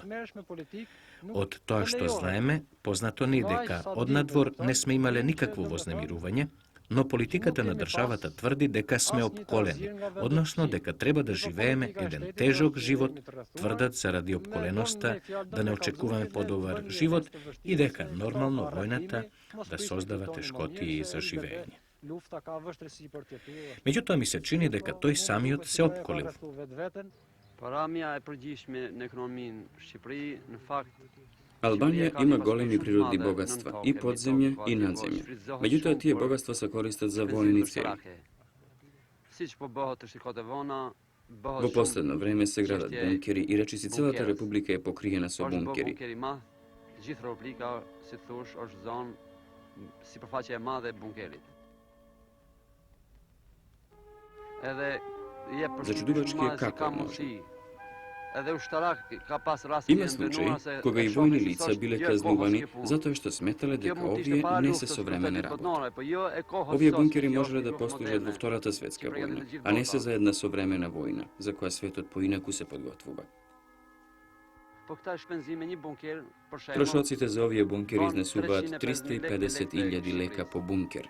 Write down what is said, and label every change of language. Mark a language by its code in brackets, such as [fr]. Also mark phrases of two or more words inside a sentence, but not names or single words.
[mk] Од тоа што знаеме, познато ни дека од надвор не сме имале никакво вознемирување, но политиката на државата тврди дека сме опколени, односно дека треба да живееме еден тежок живот, тврдат заради опколеноста, да не очекуваме подобар живот и дека нормално војната да создава тешкотии за живење. Меѓутоа ми се чини дека тој самиот се опколил. [sq] Paramja e përgjithshme në ekonominë Shqipëri, në fakt, [mk] Албанија има големи природни богатства, и подземје, и надземје. Меѓутоа, тие богатства се користат за војни цели. Во последно време се градат бункери и речиси целата република е покриена со бункери. [sq] Gjithë Republika, si thosh, është zonë sipërfaqja e madhe e bunkerit. Edhe [mk] Зачудувачки е како може. [sq] Edhe ushtarak ka pas rastin [mk] Има случаи кога и војни лица биле казнувани затоа што сметале дека овие не се современа работа. Овие бункери можеле да послужат во Втората светска војна, а не се за една современа војна, за која светот поинаку се подготвува. Трошоците за овие бункери изнесуваат 350.000 лека по бункер.